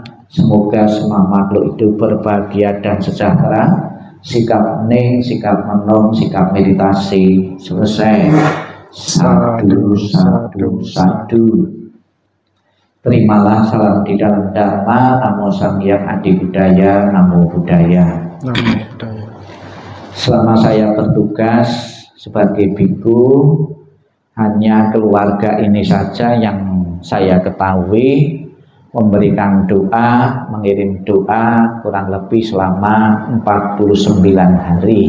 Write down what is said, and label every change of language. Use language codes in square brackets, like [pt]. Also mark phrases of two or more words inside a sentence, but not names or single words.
[id] Semoga semua makhluk hidup berbahagia dan sejahtera. Sikap hening, sikap menung, sikap meditasi selesai. [pi] Sadu, sadu, sadu. [id] Terimalah salam di dalam Dharma. [pi] Namo Sang Hyang Adi Budaya, Namo Buddhaya. Namo Buddhaya. [id] Selama saya bertugas sebagai biku, Hanya keluarga ini saja yang saya ketahui memberikan doa, mengirim doa kurang lebih selama 49 hari.